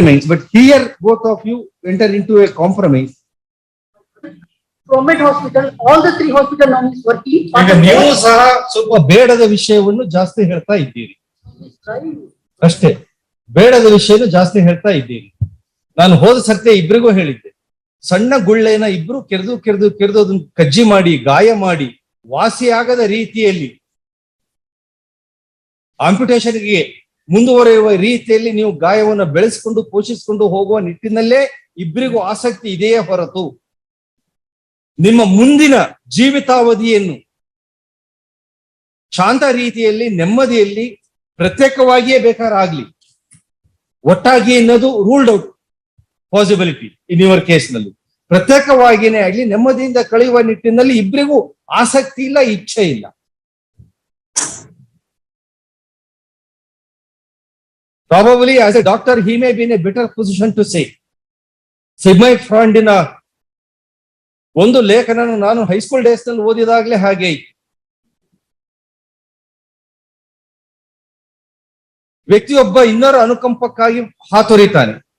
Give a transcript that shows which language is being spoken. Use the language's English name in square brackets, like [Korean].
[English] But here both of you enter into a compromise. Government hospital, all the 3 hospital now is working. [Kannada] ಈಗ ನೀವು ಸಹ ಸ್ವಲ್ಪ ಬೇಡದ ವಿಷಯವನ್ನು ಜಾಸ್ತಿ ಹೇಳ್ತಾ ಇದ್ದೀರಿ ಅಷ್ಟೇ. ಬೇಡದ ವಿಷಯನ ಜಾಸ್ತಿ ಹೇಳ್ತಾ ಇದ್ದೀರಿ. ನಾನು ಹೋದ ಸರ್ತಿ ಇಬ್ಬರಿಗೂ ಹೇಳಿದ್ದೆ, ಸಣ್ಣ ಗುಳ್ಳೆನ ಇಬ್ರು ಕೆರೆದು ಅದನ್ನ ಕಜ್ಜಿ ಮಾಡಿ ಗಾಯ ಮಾಡಿ ವಾಸಿಯಾಗದ ರೀತಿಯಲ್ಲಿ ಆಂಪ್ಯುಟೇಷನ್ಗೆ ಮುಂದುವರೆಯುವ ರೀತಿಯಲ್ಲಿ ನೀವು ಗಾಯವನ್ನು ಬೆಳೆಸಿಕೊಂಡು ಪೋಷಿಸಿಕೊಂಡು ಹೋಗುವ ನಿಟ್ಟಿನಲ್ಲೇ ಇಬ್ಬರಿಗೂ ಆಸಕ್ತಿ ಇದೆಯೇ ಹೊರತು ನಿಮ್ಮ ಮುಂದಿನ ಜೀವಿತಾವಧಿಯನ್ನು ಶಾಂತ ರೀತಿಯಲ್ಲಿ ನೆಮ್ಮದಿಯಲ್ಲಿ ಪ್ರತ್ಯೇಕವಾಗಿಯೇ ಬೇಕಾರಾಗ್ಲಿ, ಒಟ್ಟಾಗಿ ಅನ್ನೋದು [English] ruled out possibility in your case [Kannada] ನಲ್ಲಿ. ಪ್ರತ್ಯೇಕವಾಗಿಯೇ ಆಗ್ಲಿ ನೆಮ್ಮದಿಯಿಂದ ಕಳೆಯುವ ನಿಟ್ಟಿನಲ್ಲಿ ಇಬ್ಬರಿಗೂ ಆಸಕ್ತಿ ಇಲ್ಲ, ಇಚ್ಛೆ ಇಲ್ಲ. [English] Probably as a doctor, he may be in a better position to say. [Kannada] Sigmund Freudನ ಒಂದು ಲೇಖನ ನಾನು ಹೈಸ್ಕೂಲ್ ಡೇಸ್ ನಲ್ಲಿ ಓದಿದಾಗ್ಲೇ ಹಾಗೆ ಇತ್ತು. ವ್ಯಕ್ತಿಯೊಬ್ಬ ಇನ್ನೊರ ಅನುಕಂಪಕ್ಕಾಗಿ ಹಾತೊರಿತಾನೆ.